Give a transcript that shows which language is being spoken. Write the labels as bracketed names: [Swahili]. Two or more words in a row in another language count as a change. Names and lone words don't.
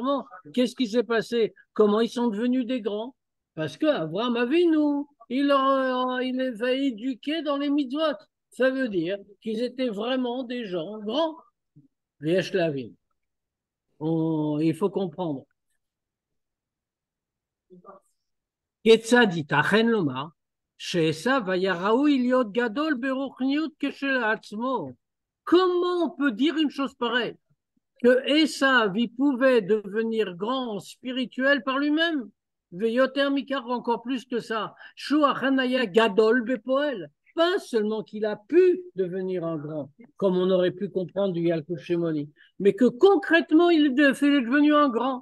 [French] Qu'est-ce qui s'est passé? Comment ils sont devenus des grands? Parce qu'Abraham Avinu, il les a éduqués dans les mitzvot. Ça veut dire qu'ils étaient vraiment des gens grands. [Hebrew] ויש להבין. [French] Il faut comprendre. [Hebrew] כיצד ייתכן לומר שעשו היה ראוי להיות גדול ברוחניות כשלעצמו? [French] Comment on peut dire une chose pareille? Que Esav, il pouvait devenir grand spirituel par lui-même. [Hebrew] ויותר מכך, [French] encore plus que ça. [Hebrew] שהוא אכן היה גדול בפועל. [French] Pas seulement qu'il a pu devenir un grand, comme on aurait pu comprendre du Yalkut Shemoni, mais que concrètement, il est devenu un grand.